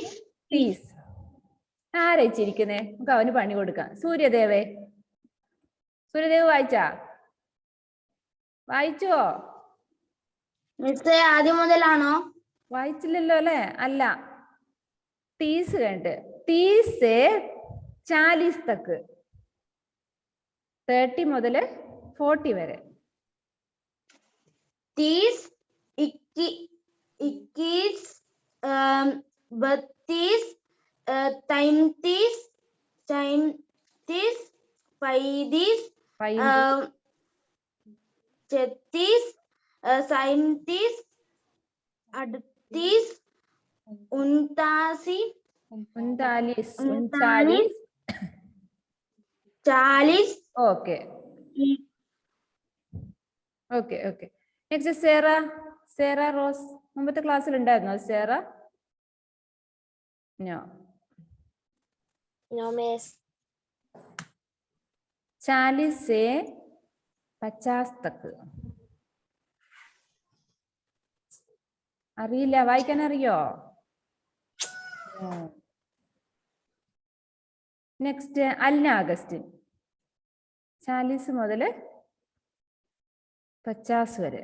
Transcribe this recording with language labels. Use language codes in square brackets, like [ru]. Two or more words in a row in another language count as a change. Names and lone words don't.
[ml] 30 ആരയിച്ചിരിക്കുന്നേ? നമുക്ക് അവന് പണി കൊടുക്കാം. സൂര്യദേവേ, സൂര്യദേവ് വായിച്ചോ? മിസ് ആദ്യം മുതലാണോ? വായിച്ചില്ലല്ലോ അല്ലെ? അല്ല, 30 കണ്ട് [hi] 30 से 40 तक, [ml] 30 മുതൽ 40 വരെ. 30 21 32 33 34 35 36 37 38 39 40. ഓക്കെ. നെക്സ്റ്റ് സേറ റോസ്. മുമ്പത്തെ ക്ലാസ്സിൽ ഉണ്ടായിരുന്നോ സേറ? നോ. [en] No, miss. [hi] 40 से 50 तक. [ml] അറിയില്ല, വായിക്കാൻ അറിയോ? നെക്സ്റ്റ് അൽന അഗസ്റ്റിൻ. 40 മുതൽ 50 വരെ.